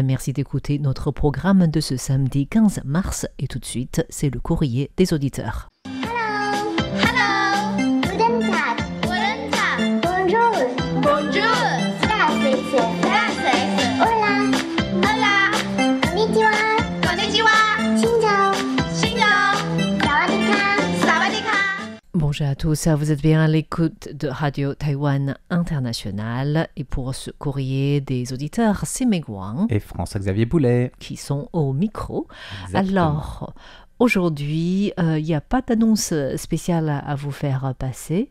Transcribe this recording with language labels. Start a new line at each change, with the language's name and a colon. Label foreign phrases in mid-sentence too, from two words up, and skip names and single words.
French: Merci d'écouter notre programme de ce samedi 15 mars. Et tout de suite, c'est le courrier des auditeurs.
English: Hello. Hello.
German: Guten Tag. Guten Tag.
French: Bonjour. Bonjour.
German: Gracias.
Spanish: Gracias. Hola. Hola.
Japanese: Konnichiwa.
Vietnamese: Konnichiwa. Xin chào. Xin chào.
Thai: Sawadee-ka. Sawadee-ka.
French: Bonjour à tous, vous êtes bien à l'écoute de Radio Taïwan International. Et pour ce courrier des auditeurs, c'est Meg Wang Et François-Xavier Boulet. qui sont au micro. Exactement. Alors, aujourd'hui, il n'y a pas d'annonce spéciale à vous faire passer.